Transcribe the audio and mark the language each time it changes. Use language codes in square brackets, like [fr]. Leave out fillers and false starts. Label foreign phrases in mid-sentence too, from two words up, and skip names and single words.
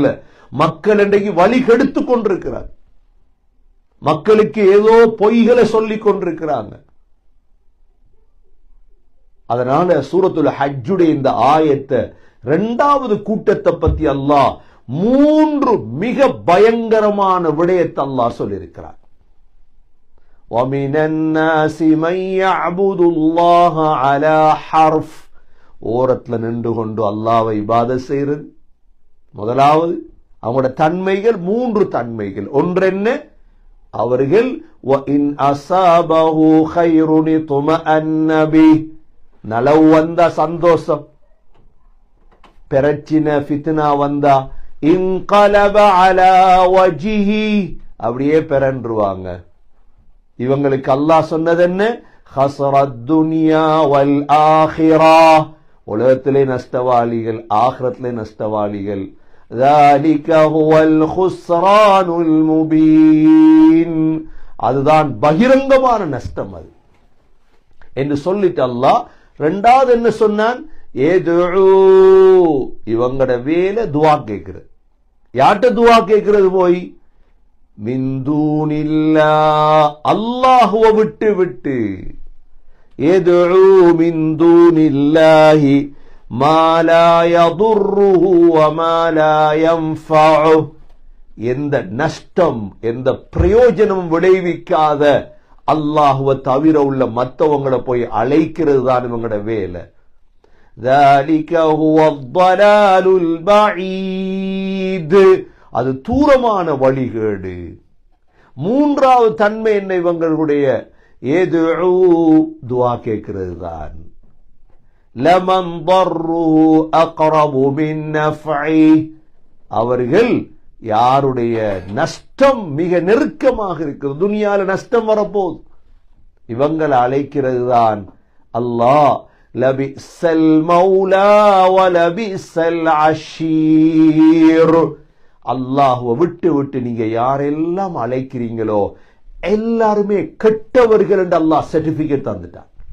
[ta] மக்கள் இன்றைக்கு வழி கெடுத்து கொண்டிருக்கிறார். மக்களுக்கு ஏதோ பொய்களை சொல்லிக் கொண்டிருக்கிறாங்க. அதனால சூரத்துல் ஹஜ்ஜுடைய இந்த ஆயத்தை இரண்டாவது கூட்டத்தை பத்தி அல்லாஹ் 3 மிக பயங்கரமான விடயத்தை அல்லாஹ் சொல்லியிருக்கிறார். [ar] وَمِنَ النَّاسِ مَن يَعْبُدُ اللَّهَ عَلَى حَرْفٍ, [ta] ஓரத்துல நின்று கொண்டு அல்லாஹ்வை இபாதத் செய்கிறது. முதலாவது அவங்களோட தன்மைகள் 3 தன்மைகள். ஒன்று என்ன? அவர்கள் [ar] وَإِنْ أَصَابَهُ خَيْرٌ اطْمَأَنَّ بِهِ, [ta] நலவு வந்தா சந்தோஷம், பிரச்சினை ஃபித்னா வந்தா [ar] انقلب على وجهه, [ta] அப்படியே பெறன்றுவாங்க. இவங்களுக்கு அல்லாஹ் சொன்னது என்ன? [ar] خسر الدنيا والآخرة, [ta] உலகத்திலே நஷ்டவாளிகள், ஆখিরাத்திலே நஷ்டவாளிகள். [ar] ذلك هو الخسران المبين, [ta] அதுதான் பகிரங்கமான நஷ்டம் அது என்று சொல்லிட்டு அல்லாஹ் இரண்டாவது என்ன சொன்னான்? ஏதுஉ, இவங்கட வேலை துஆ கேட்கிறது. யார்ட்ட துஆ கேட்கிறது? போய் [ar] من دون الله, [ta] அல்லாஹ்வை விட்டு விட்டு. [ar] يدعو من دون الله ما لا يضره وما لا ينفع, [ta] எந்த நஷ்டம் எந்த பிரயோஜனம் விளைவிக்காத அல்லாஹ்வை தவிர உள்ள மற்றவங்களை போய் அழைக்கிறது தான் இவங்களோட வேலை. [ar] ذَلِكَ هُوَ الضَّلَالُ الْبَعِيدُ, [ta] அது தூரமான வழிகேடு. மூன்றாவது தன்மை என்ன இவங்களுடைய? ஏதுஉ, துஆ கேட்கிறது தான். [ar] லமன் ضَرُّهُ أَقْرَبُ مِنْ نَفْعِهِ, [ta] அவர்கள் யாருடைய நஷ்டம் மிக நெருக்கமாக இருக்கிறது, துனியால நஷ்டம் வரப்போகுது, இவங்களை அழைக்கிறது தான் அல்லாஹ். [ar] لبئس المولى ولبئس العشير, [ta] அல்லாஹ்வை விட்டு விட்டு நீங்க யாரெல்லாம் அழைக்கிறீங்களோ எல்லாருமே கெட்டவர்கள் என்று அல்லாஹ் சர்டிபிகேட் தந்துட்டான்.